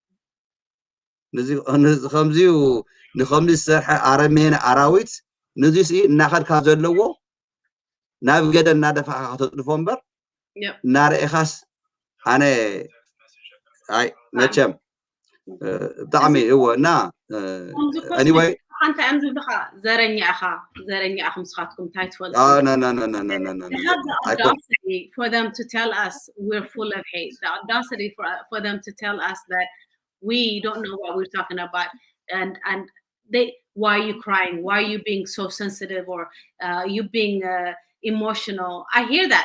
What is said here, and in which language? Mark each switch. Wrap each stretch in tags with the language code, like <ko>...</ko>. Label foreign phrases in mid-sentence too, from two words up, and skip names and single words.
<ti>ከምዚኡ ንከምዚ ዝሰርሐ ኣረመኔ ኣራዊት ነዚኡ እናኸድካ ዘለዎ ናብ ገደል እናደፋእካ ከተጥልፎ እምበር እናርኢኻስ ኣነ ኣይ መቸም ብጣዕሚ እወ እና anyway ሓንቲ ኣም ዝብልኻ ዘረኛ ኢኻ ምስኻትኩም እንታይ ትፈልጡ</ti> <en>for them to tell us we're full of hate, the audacity for them to tell us that we don't know what we're talking about, and they, why are you crying, why are you being so sensitive, or you being emotional. I hear that.</en>